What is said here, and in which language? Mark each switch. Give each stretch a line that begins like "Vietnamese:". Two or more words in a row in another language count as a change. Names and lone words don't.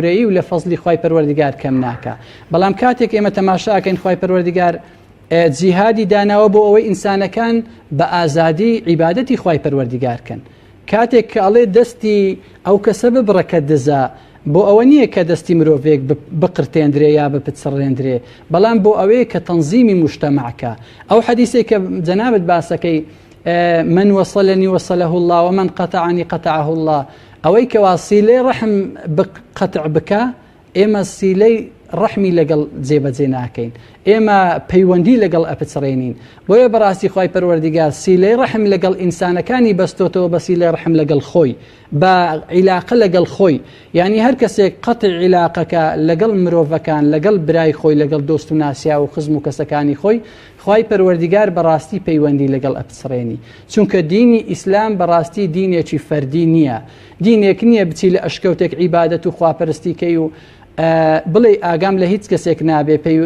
Central Kurdish: و لە فەزلی خوای پەروەردیگار کەم ناکە بەڵام کاتێک ئێمە تەماشاکەین خوای پەروەردیگار جیهادی داناوە بۆ ئەوەی ئینسانەکان بە ئازادی عیبادەتی خوای پەروەردیگارکەن کاتێک کە ئەڵێ دەستی ئەو کەسە ببڕەکە دزە بۆ ئەوە نییە کە دەستی مرۆڤێک بقرتێندرێ یا بپچڕێندرێ بەڵام بۆ ئەوەیە کە تەنزیمی مجتەماعەکە ئەو حەدیثێک کە جەنابەت باسەکەی
Arabic: من وصلني وصله الله ومن قطعني قطعه الله
Central Kurdish: ئەوەی کە واسیلەی ڕەحم قەتع بکە ئێمە سیلەی ڕەحمی لەگەڵ جێبەجێ ناکەین ئێمە پەیوەندی لەگەڵ ئەپچڕێنین بۆیە بەڕاستی خوای پەروەردیگار سیلەی ڕەحم لەگەڵ ئینسانەکانی بەستۆتەوە بە سیلەی ڕەحم لەگەڵ خۆی بە عیلاقە لەگەڵ خۆی یعنی هەر کەسێک قەتع عیلاقەکە لەگەڵ مرۆڤەکان لەگەڵ برای خۆی لەگەڵ دۆست و ناسیا و خزم و کەسەکانی خۆی خوای پەروەردیگار بەڕاستی پەیوەندی لەگەڵ ئەپچڕێنی چونکە دینی ئیسلام بەڕاستی دینێکی فەردی نییە دینێک نییە بچی لە ئەشکەوتێک عیبادەت و خواپەرستیکەی و بڵێ ئاگام لە هیچ کەسێک نابێ